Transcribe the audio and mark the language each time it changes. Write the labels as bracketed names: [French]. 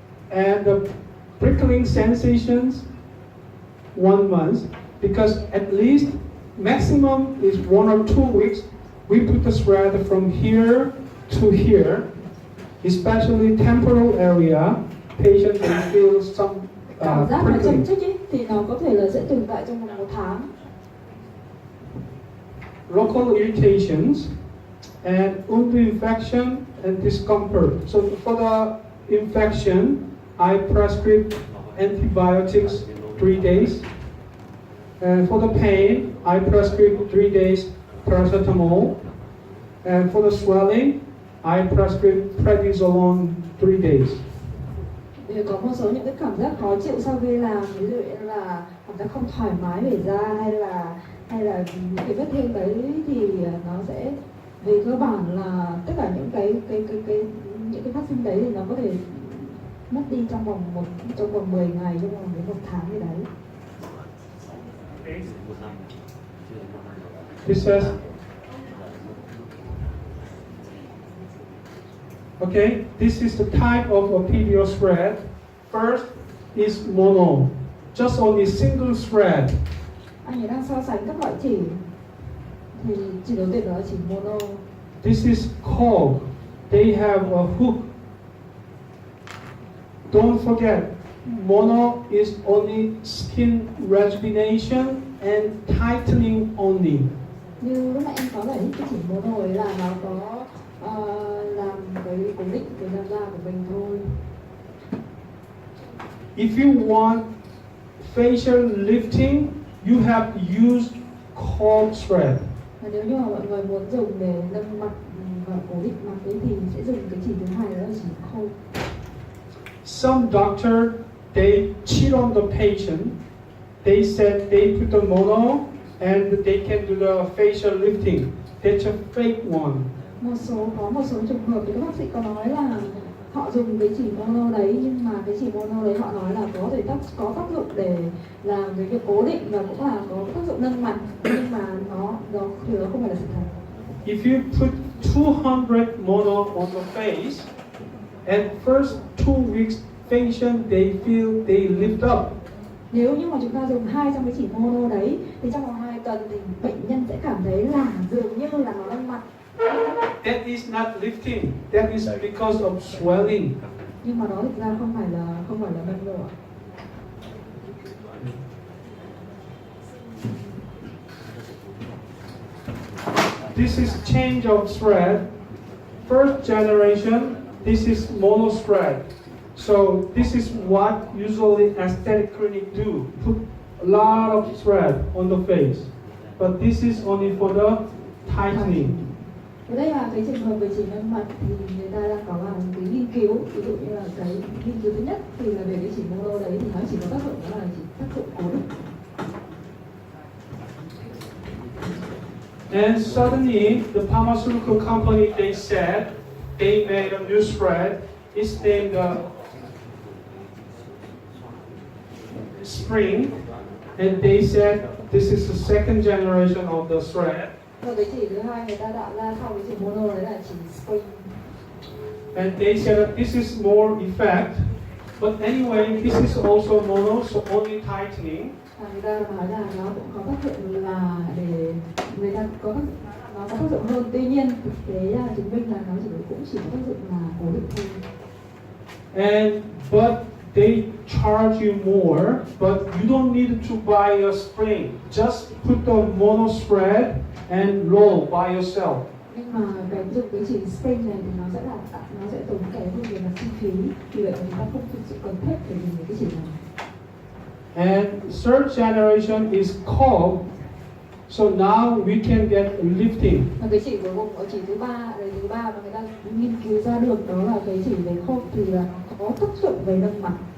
[English] And the prickling sensations, 1 month. Because at least maximum is 1 or 2 weeks. We put the thread from here to here, especially temporal area. Patient will feel some [Vietnamese] Cảm giác mà châm [English] prickling. [Vietnamese] chích ấy, thì nó có thể là sẽ tồn tại trong vòng 1 tháng. [English] Local irritations and wound infection and discomfort. So for the infection, I prescribe antibiotics 3 days. And for the pain, I prescribe 3 days paracetamol. And for the swelling, I prescribe prednisolone 3 days. [Vietnamese] Vì có một số những cái cảm giác khó chịu sau khi làm, ví dụ như là cảm giác không thoải mái về da hay là những cái vết thương đấy thì nó sẽ về cơ bản là tất cả những cái phát sinh đấy thì nó có thể mất đi trong vòng 10 ngày, trong vòng đến 1 tháng gì đấy. [English] This says, okay, this is the type of a PBO thread. First is mono, just only single thread. [Vietnamese] Anh ấy đang so sánh các loại chỉ, thì chỉ đầu tiên đó là chỉ mono. [English] This is cog. They have a hook. Don't forget, mono is only skin rejuvenation and tightening only. [Vietnamese] Như lúc nãy em có giải thích cái chỉ mono ấy là nó có làm cái cố định cái làn da của mình thôi. [English] If you want facial lifting, you have used cog thread. [Vietnamese] Và nếu như mà mọi người muốn dùng để nâng mặt và cố định mặt ấy thì sẽ dùng cái chỉ thứ hai, đó là chỉ khâu. [English] Some doctor, they cheat on the patient. They said they put the mono and they can do the facial lifting. That's a fake one. [Vietnamese] Có một số trường hợp thì các bác sĩ có nói là họ dùng cái chỉ mono đấy, nhưng mà cái chỉ mono đấy họ nói là có thể có tác dụng để làm cái việc cố định và cũng là có tác dụng nâng mặt, nhưng mà nó không phải là sự thật. [English] If you put 200 mono on the face, and first 2 weeks patient they feel they lift up. [Vietnamese] Nếu như mà chúng ta dùng 200 cái chỉ mono đấy thì trong vòng 2 tuần thì bệnh nhân sẽ cảm thấy là dường như là nó nâng mặt. [English] That is not lifting. That is because of swelling. [Vietnamese] Nhưng mà đó thực ra không phải là nâng độ. [English] This is change of thread. First generation, this is mono thread. So this is what usually aesthetic clinic do. Put a lot of thread on the face. But this is only for the tightening. [Vietnamese] Ở đây là cái trường hợp về chỉ nâng mặt thì người ta đang có làm cái nghiên cứu, ví dụ như là cái nghiên cứu thứ nhất thì là về cái chỉ mono đấy thì nó chỉ có tác dụng đó là chỉ tác dụng cố định. [English] And suddenly, the pharmaceutical company, they said, they made a new spread. It's named Spring. And they said, this is the second generation of the thread. [Vietnamese] Và cái chỉ thứ hai người ta tạo ra sau cái chỉ mono đấy là chỉ spring. [English] And they said that this is more effect. But anyway, this is also mono, so only tightening. [Vietnamese] Và người ta nói là nó cũng có tác dụng là để người ta nó có tác dụng hơn. Tuy nhiên thực tế chứng minh là nó cũng chỉ có tác dụng là cố định thôi. [English] And but they charge you more, but you don't need to buy a spring. Just put the mono spread and roll by yourself. [Vietnamese] Nhưng mà cái dùng cái chỉ spring này thì nó sẽ tốn kém hơn về mặt chi phí. Vì vậy chúng ta không thực sự cần thiết để dùng cái chỉ này. [English] And third generation is curved, so now we can get lifting. [Vietnamese] Và cái chỉ cuối cùng ở chỉ thứ ba mà người ta nghiên cứu ra được đó là cái chỉ về khớp thì là có tác dụng về nâng mặt.